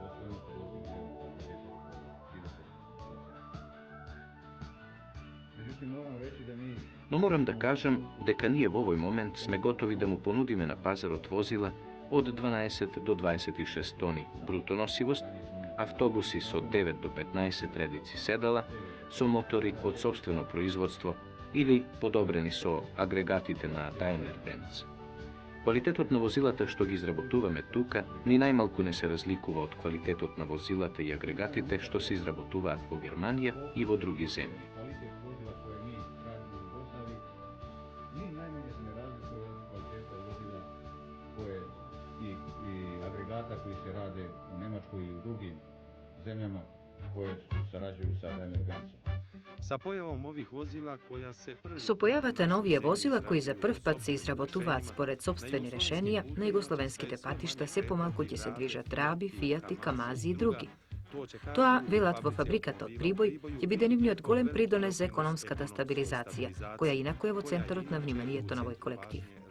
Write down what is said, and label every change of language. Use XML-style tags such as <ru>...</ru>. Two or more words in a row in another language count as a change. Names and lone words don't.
<mk>Но морам да кажам дека ние во овој момент сме готови да му понудиме на пазарот возила од 12 до 26 тони брутоносивост, автобуси со 9 до 15 редици седала, со мотори од сопствено производство или подобрени со агрегатите на Daimler-Benz. Квалитетот на возилата што ги изработуваме тука ни најмалку не се разликува од квалитетот на возилата и агрегатите што се изработуваат во Германија и во други земји.</mk> <sr>Koji se rade u Nemačkoj i u drugim zemljama koje sarađuju sa Daimler-Benzom. Sa pojavom ovih vozila koja se</sr> <mk>Со појавата на овие возила кои за прв пат се изработуваат според сопствени решенија, на југословенските патишта се помалку ќе се движат Раби, Фијати, Камази и други. Тоа, велат во фабриката од Прибој, ќе биде нивниот голем придонес за економската стабилизација, која инаку е во центарот на вниманието на овој колектив.</mk>